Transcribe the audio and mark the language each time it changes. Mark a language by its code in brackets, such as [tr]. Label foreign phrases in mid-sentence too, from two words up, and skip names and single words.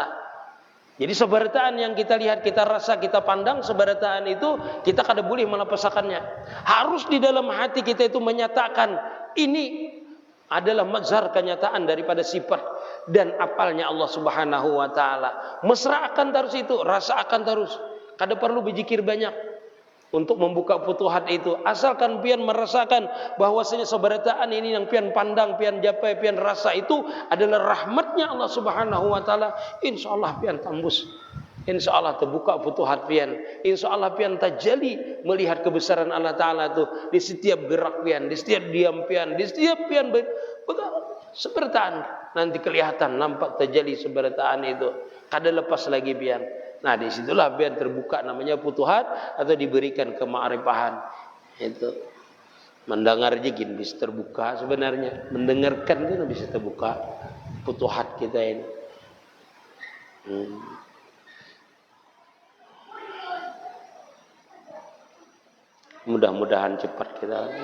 [id] Jadi sebertaan yang kita lihat, kita rasa, kita pandang, sebertaan itu kita kada boleh melepaskannya. Harus di dalam hati kita itu menyatakan ini adalah mazhar kenyataan daripada sifat dan apalnya Allah [ar] Subhanahu wa Ta'ala. [id] Mesra akan terus itu, rasa akan terus. Kada perlu berzikir banyak untuk membuka futuhat itu. Asalkan pian merasakan bahwasanya seberataan ini yang pian pandang, pian japai, pian rasa itu adalah rahmatnya Allah [ar] Subhanahu wa Ta'ala. [id] Insyaallah pian tembus, insyaallah terbuka futuhat pian, insyaallah pian tajalli melihat kebesaran Allah Ta'ala itu di setiap gerak pian, di setiap diam pian, di setiap pian seberataan. Nanti kelihatan, nampak tajalli seberataan itu. Kada lepas lagi pian. Nah disitulah biar terbuka namanya futuhat atau diberikan kema'rifahan. Itu mendengar jigin bisa terbuka sebenarnya, mendengarkan itu bisa terbuka futuhat kita ini. Mudah-mudahan cepat kita.